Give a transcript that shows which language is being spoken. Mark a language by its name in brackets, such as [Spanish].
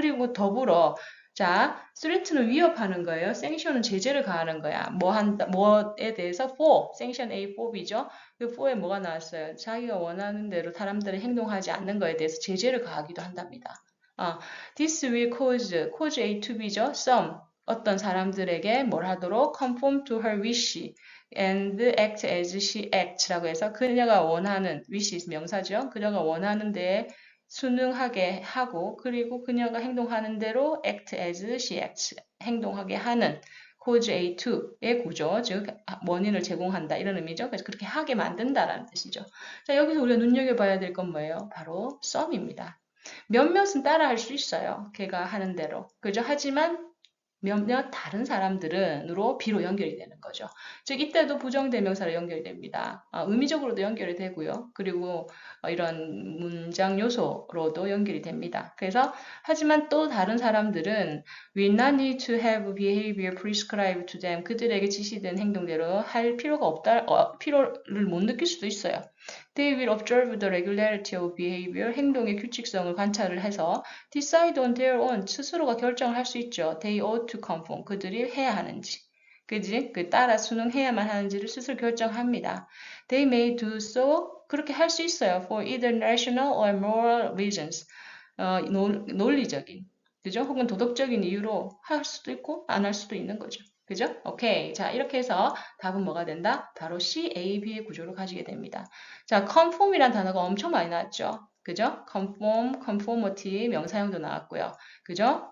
[Korean] 그리고 더불어 자, threaten은 위협하는 거예요. sanction은 제재를 가하는 거야. 뭐에 대해서 for, sanction A, for B죠. 그 for에 뭐가 나왔어요? 자기가 원하는 대로 사람들이 행동하지 않는 거에 대해서 제재를 가하기도 한답니다. [English] This will cause A to B죠. some, 어떤 사람들에게 뭘 하도록 conform to her wish and act as she acts [Korean] 라고 해서 그녀가 원하는 [English] wish 명사죠. [Korean] 그녀가 원하는 데에 순응하게 하고, 그리고 그녀가 행동하는 대로 act as she acts, 행동하게 하는 cause A to의 구조, 즉 원인을 제공한다 이런 의미죠. 그래서 그렇게 하게 만든다라는 뜻이죠. 자, 여기서 우리가 눈여겨봐야 될 건 뭐예요? 바로 some입니다. 몇몇은 따라할 수 있어요. 걔가 하는 대로. 그죠? 하지만 몇몇 다른 사람들은으로 B로 연결이 되는 거죠. 즉 이때도 부정대명사로 연결이 됩니다. 의미적으로도 연결이 되고요. 그리고 이런 문장 요소로도 연결이 됩니다. 그래서 하지만 또 다른 사람들은 [English] will not need to have behavior prescribed to them. [Korean] 그들에게 지시된 행동대로 할 필요가 없다, 필요를 못 느낄 수도 있어요. [English] They will observe the regularity of behavior. [Korean] 행동의 규칙성을 관찰을 해서 [English] decide on their own. [Korean] 스스로가 결정을 할 수 있죠. [English] They ought to conform. [Korean] 그들이 해야 하는지. 그지? 따라 순응해야만 하는지를 스스로 결정합니다. [English] They may do so. [Korean] 그렇게 할 수 있어요. [English] For either rational or moral reasons. [Korean] 논리적인. 그죠? 혹은 도덕적인 이유로 할 수도 있고 안 할 수도 있는 거죠. 그죠? 오케이. 자, 이렇게 해서 답은 뭐가 된다? 바로 C, A, B의 구조를 가지게 됩니다. 자, conform이란 단어가 엄청 많이 나왔죠. 그죠? conform, conformity 명사형도 나왔고요. 그죠?